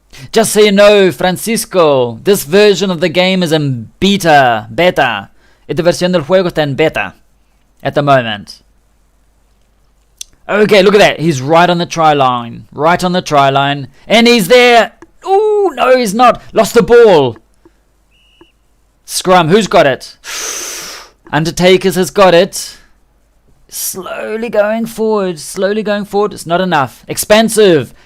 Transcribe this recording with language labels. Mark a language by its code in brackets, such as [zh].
[en] Just so you know, Francisco, this version of the game is in beta. [es] Esta versión del juego está en beta [en] at the moment. Okay, look at that. He's right on the try line. And he's there. Oh, no, he's not. Lost the ball. Scrum, who's got it? Undertakers has got it. Slowly going forward. It's not enough. Expansive.